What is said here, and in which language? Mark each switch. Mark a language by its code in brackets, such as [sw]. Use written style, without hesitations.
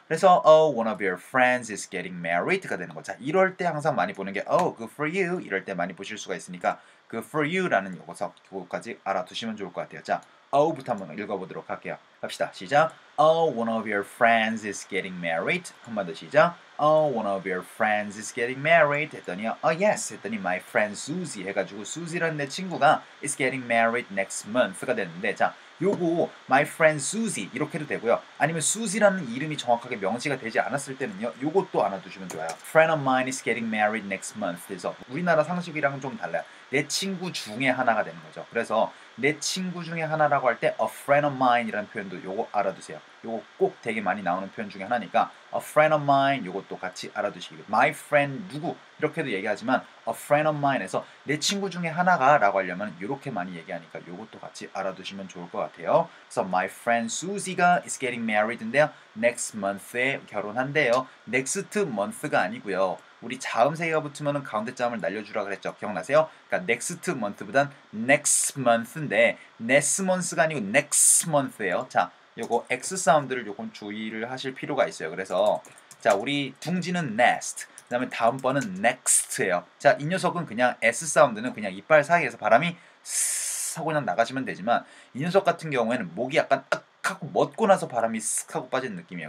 [ko] 그래서 one of your friends is getting married가 되는 거죠. 이럴 때 항상 많이 보는 게 good for you 이럴 때 많이 보실 수가 있으니까 good for you라는 요거까지 알아두시면 좋을 것 같아요. 자, 부터 한번 읽어보도록 할게요. 갑시다. 시작. [en] one of your friends is getting married. [ko] 한 번 더 시작. [en] one of your friends is getting married. [ko] 했더니요. yes. 했더니 my friend Susie 해가지고 Susie라는 내 친구가 is getting married next month가 됐는데 자, 요거 my friend Susie 이렇게 해도 되고요. 아니면 Susie라는 이름이 정확하게 명시가 되지 않았을 때는요. 요것도 알아두시면 좋아요. [en] Friend of mine is getting married next month. [ko] 그래서 우리나라 상식이랑은 좀 달라요. 내 친구 중에 하나가 되는 거죠. 그래서 내 친구 중에 하나라고 할 때 a friend of mine이라는 표현도 요거 알아두세요. 요거 꼭 되게 많이 나오는 표현 중에 하나니까 a friend of mine 요것도 같이 알아두시기. my friend 누구 이렇게도 얘기하지만 a friend of mine에서 내 친구 중에 하나가 라고 하려면 이렇게 많이 얘기하니까 요것도 같이 알아두시면 좋을 것 같아요. 그래서 my friend Susie가 is getting married인데요. next month에 결혼한대요. next month가 아니고요. 우리 자음 세 개가 붙으면 가운데 자음을 날려주라 그랬죠. 기억나세요? 그러니까 next month보단 next month인데 next month가 아니고 next month예요. 자, 요거 X 사운드를 조금 주의를 하실 필요가 있어요. 그래서 자, 우리 둥지는 nest, 그 다음에 다음 번은 next예요. 자, 이 녀석은 그냥 S 사운드는 그냥 이빨 사이에서 바람이 스 하고 그냥 나가시면 되지만 이 녀석 같은 경우에는 목이 약간 악 하고 멎고 나서 바람이 쓱 하고 빠지는 느낌이에요.